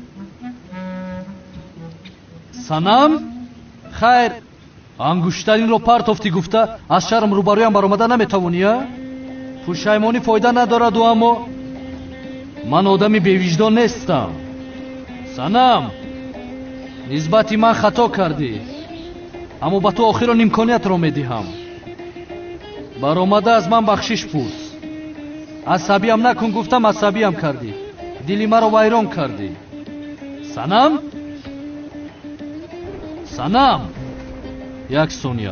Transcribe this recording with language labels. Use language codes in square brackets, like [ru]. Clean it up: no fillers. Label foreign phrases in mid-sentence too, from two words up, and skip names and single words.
[fa] سنم؟ خیر انگشترین رو پرتافتی گفته از شرم روبرویم برآمده نمیتوانی؟ پشیمانی فایده ندارد و اما من آدمی بی‌وجدان نیستم. [tg] سنم нисбати ман хато кардӣ, аммо ба ту охирон имкониятро медиҳам. баромада аз ман бахшиш пурс. асабиям накун гуфтам, асабиям кардӣ. дили маро вайрон кардӣ. санам? санам? як сония.